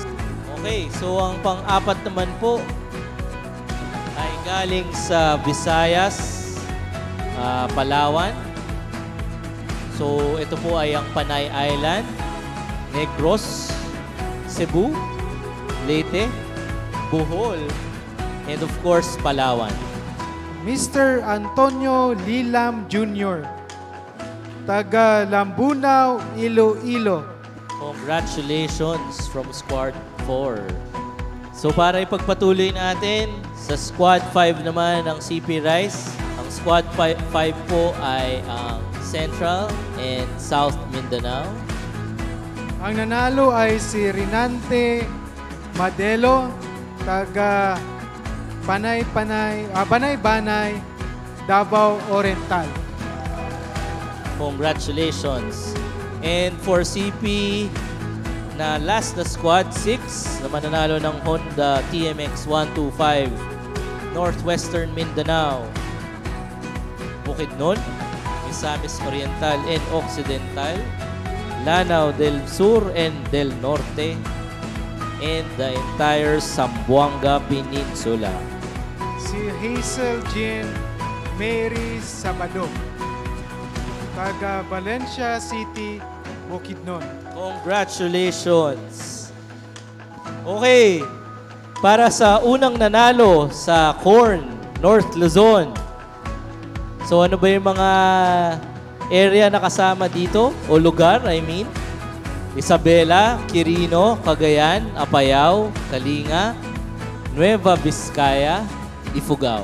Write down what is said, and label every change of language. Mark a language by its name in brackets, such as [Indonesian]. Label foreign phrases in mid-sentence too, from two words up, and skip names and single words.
[Filipino] Okay, so ang pang-apat naman po ay galing sa Visayas, Palawan. So ito po ay ang Panay Island, Negros, Cebu, Leyte, Bohol, [English] and of course, Palawan. Mr. [Filipino] Antonio Lilam Jr., taga Lambunaw, Iloilo. [English] Congratulations from Squad 4. [Filipino] So para ipagpatuloy natin, sa Squad 5 naman ang CP Rice. Ang Squad 5 po ay ang [English] Central and South Mindanao. [Filipino] Ang nanalo ay si Rinante Madelo, taga Banay-Banay, Davao Oriental. Congratulations. [English] And for [Filipino] CP na last na Squad 6 na mananalo ng Honda TMX 125 Northwestern Mindanao, Bukidnon, Misamis Oriental and Occidental, Lanao del Sur and del Norte, [English] and the entire Zamboanga Peninsula. [Filipino] Si Hazel Jean Mary Sabado, taga Valencia City, Bukidnon. [English] Congratulations! [Filipino] Okay, para sa unang nanalo sa Corn, North Luzon. So ano ba yung mga area na kasama dito? O lugar, [English] I mean? [Filipino] Isabela, Quirino, Cagayan, Apayao, Kalinga, Nueva Vizcaya, Ifugao.